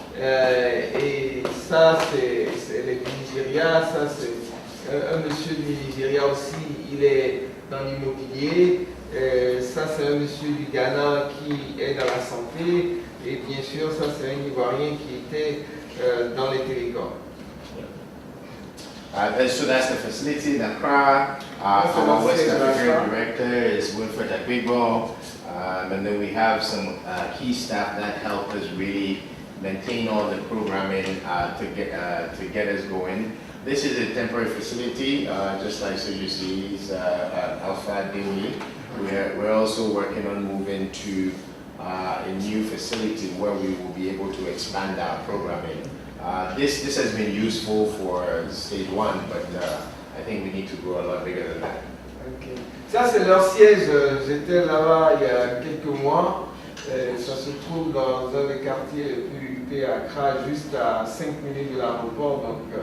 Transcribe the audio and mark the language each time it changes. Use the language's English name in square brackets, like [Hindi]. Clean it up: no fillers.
[French] Et ça, c'est le Nigeria. Ça, c'est un monsieur du Nigeria aussi. Il est dans l'immobilier. Ça, c'est un monsieur du Ghana qui est dans la santé. Et bien sûr, ça, c'est un Ivoirien qui était dans les télécoms. [English] So that's the facility in Accra. Our West African director is Wilfred Agbigbo. And then we have some key staff that help us really maintain all the programming to get us going. This is a temporary facility, just like CGC's Alpha Dewey. We're also working on moving to a new facility where we will be able to expand our programming. This has been useful for stage 1, but I think we need to grow a lot bigger than that. [French] Okay. Ça, c'est leur siège. J'étais là-bas il y a quelques mois. Ça se trouve dans un des quartiers les plus huppés à Accra, juste à 5 minutes de l'aéroport.